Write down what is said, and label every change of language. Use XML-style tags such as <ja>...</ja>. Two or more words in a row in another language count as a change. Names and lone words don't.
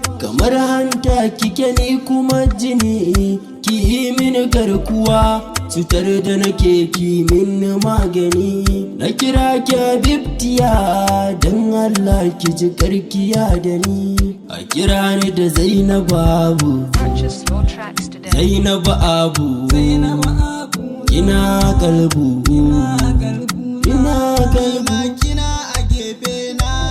<ha>Kamar hanta kike ni kuma jini, ki yi mini garkuwa. Cutar da nake ki min magani. Na kira ki Habibtiya, don Allah ki ji karkiya da ni. A kira ni da Zainab Abu.</ha> <en>Purchase your tracks today.</en> <ha>Zainab Abu. Zainab Abu. Kina kalbu. Kina kalbu. Kina a gefe na.</ha>